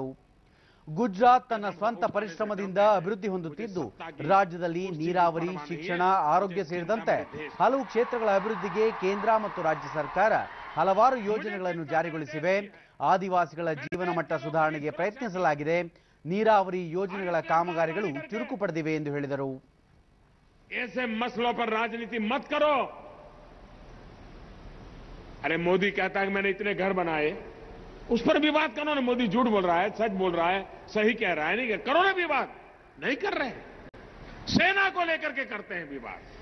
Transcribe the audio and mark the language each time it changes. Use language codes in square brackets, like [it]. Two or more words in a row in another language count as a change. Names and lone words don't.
[kn] ಗುಜರಾತ್ ತನ್ನ ಸ್ವಂತ ಪರಿಶ್ರಮದಿಂದ ಅಭಿವೃದ್ಧಿ ಹೊಂದುತ್ತಿದ್ದು, ರಾಜ್ಯದಲ್ಲಿ ನೀರಾವರಿ, ಶಿಕ್ಷಣ, ಆರೋಗ್ಯ ಸೇರಿದಂತೆ ಹಲವು ಕ್ಷೇತ್ರಗಳ ಅಭಿವೃದ್ಧಿಗೆ ಕೇಂದ್ರ ಮತ್ತು ರಾಜ್ಯ ಸರ್ಕಾರ ಹಲವಾರು ಯೋಜನೆಗಳನ್ನು ಜಾರಿಗೊಳಿಸಿವೆ. ಆದಿವಾಸಿಗಳ ಜೀವನ ಮಟ್ಟ ಸುಧಾರಣೆಗೆ ಪ್ರಯತ್ನಿಸಲಾಗಿದೆ. ನೀರಾವರಿ ಯೋಜನೆಗಳ ಕಾಮಗಾರಿಗಳು ಚುರುಕು ಪಡೆದಿವೆ ಎಂದು ಹೇಳಿದರು. [hi] ऐसे मसलों पर राजनीति मत करो. अरे मोदी कहता है कि मैंने इतने घर बनाए, उस पर विवाद करो ना. मोदी झूठ बोल रहा है, सच बोल रहा है, सही कह रहा है, नहीं करो ना विवाद. नहीं कर रहे, सेना को लेकर के करते हैं विवाद.